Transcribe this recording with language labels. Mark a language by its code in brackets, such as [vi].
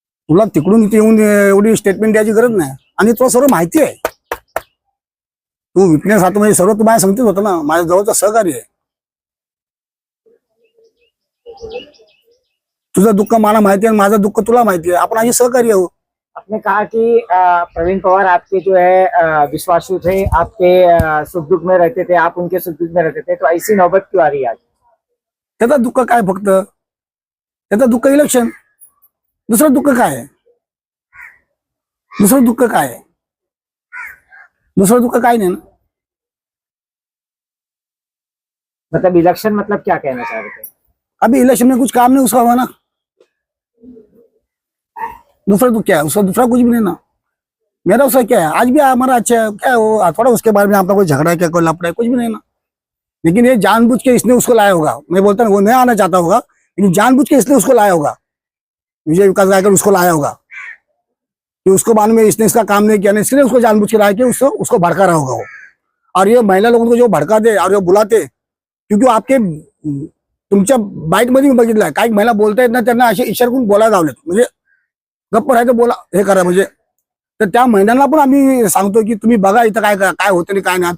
[mr] तुला तिकडून इथे येऊन एवढी स्टेटमेंट द्यायची गरज नाही. आणि तुला सर्व माहिती आहे. तू विटनेस राहतो म्हणजे सर्व तुम्हाला सांगतेच होतं ना, माझ्या जवळचा सहकारी आहे. तुझं दुःख मला माहिती आहे, माझं दुःख तुला माहिती आहे, आपण अशी सहकारी आहोत. [hi] आपने कहा कि प्रवीण पवार आपके जो है विश्वासु थे, आपके सुख दुख में रहते थे, आप उनके सुख दुख में रहते थे, तो ऐसी नौबत क्यों आ रही है आज? [mr] त्याचा दुःख काय? फक्त त्याचं दुःख इलेक्शन. दुसरं दुःख काय आहे? दुसरं दुःख काय नाही ना. [hi] मतलब इलेक्शन मतलब क्या कहना चाह रहे थे? अभी इलेक्शन में कुछ काम नहीं उसका हुआ ना. दूसरा तो क्या है उसका? दूसरा कुछ भी नहीं ना. मेरा उसका क्या है? आज भी हमारा अच्छा है, क्या है वो थोड़ा उसके बारे में आपका कोई झगड़ा है क्या, कोई लफड़ा है, कुछ भी नहीं ना. लेकिन ये जानबूझ के इसने उसको लाया होगा. मैं बोलता हूँ वो नहीं आना चाहता होगा, लेकिन जानबूझ के इसने उसको लाया होगा. विजय विकास गायकर उसको लाया होगा कि उसको बाद में इसने इसका काम नहीं किया ना, इसलिए उसको जानबूझ के लाया कि उसको भड़का रहा होगा वो. और ये महिला लोगों को जो भड़काते और जो बुलाते, क्योंकि आपके [mr] तुमच्या बाईट मध्ये मी बघितलंय काही महिला बोलतायत ना, त्यांना असे इशारे करून बोलायला लावलेत. म्हणजे गप्प राहायचं, बोला हे करा. म्हणजे तर त्या महिलांना पण आम्ही सांगतो की तुम्ही बघा इथं काय काय होतं आणि काय नाही.